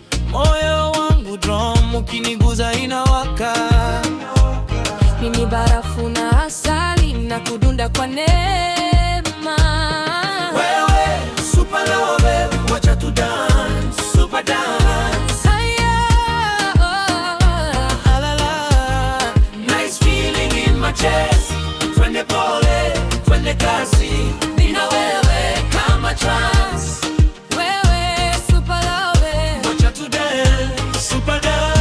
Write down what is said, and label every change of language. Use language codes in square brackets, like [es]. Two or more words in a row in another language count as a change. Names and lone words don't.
[sw] Moyo wangu drum, ukiniguza inawaka. Mimi barafu na asali na kudunda kwa neema. [en] Wewe, super love, [sw] wacha tu [en] dance, super dance. [sw] Haya, oh, oh, oh. La, la, la. [en] Nice feeling in my chest. [sw] Twende pole, twende kasi, mimi na wewe kama trance. [en] Wewe, super love. [sw] Wacha tu [en] dance, super dance.